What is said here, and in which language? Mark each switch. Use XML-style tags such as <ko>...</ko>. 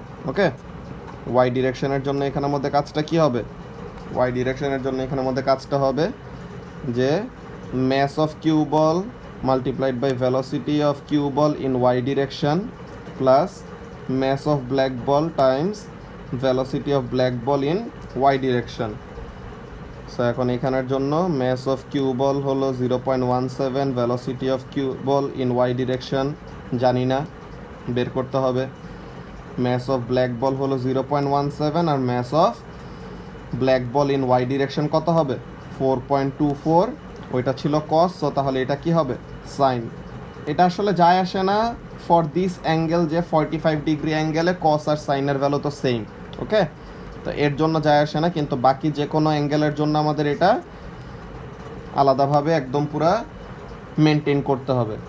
<en>okay,</en> <bn>Y ডিরেকশনের জন্য এখানের মধ্যে কাজটা কি হবে,</bn> <en>Y ডিরেকশনের জন্য এখানের মধ্যে কাজটা হবে যে mass of Q ball multiplied by velocity of Q ball in Y direction plus mass of black ball times velocity of black ball in y direction. So এখন এখানের জন্য mass of q ball হলো 0.17, velocity of q ball in y direction</en> <bn>জানি না, বের করতে হবে।</bn> <en>mass of black ball হলো 0.17 আর mass of black ball in y direction কত হবে, 4.24, ওইটা ছিল cos, সো তাহলে এটা কি হবে, sin।</en> <bn>এটা আসলে যায় আসে না</bn> <en>for this angle,</en> <bn>যে 45 ডিগ্রি অ্যাঙ্গেলে কস আর সাইনের ভ্যালু তো সেম। ওকে, তো এর জন্য যায় আসে না, কিন্তু বাকি যে কোনো অ্যাঙ্গেলের জন্য আমাদের এটা আলাদাভাবে একদম পুরা মেনটেন করতে হবে।</bn>